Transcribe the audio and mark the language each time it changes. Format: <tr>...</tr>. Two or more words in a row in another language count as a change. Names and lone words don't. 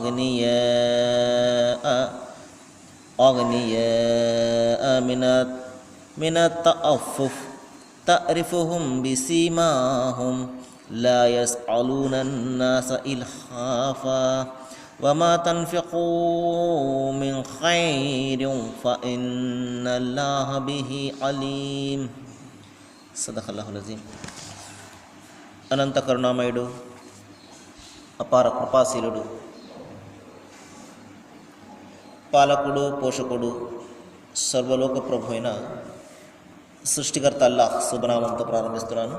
<ar>أغنياء من التعفف تعرفهم بسيماهم لا يسألون الناس إلحافا وما تنفقوا من خير فإن الله به عليم. صدق الله العظيم.</ar> <te>అనంత కరుణామయుడు, అపార కృపాశీలుడు, పాలకుడు, పోషకుడు, సర్వలోక ప్రభు అయిన సృష్టికర్త అల్లాహ్ శుభనామంతో ప్రారంభిస్తున్నాను.</te>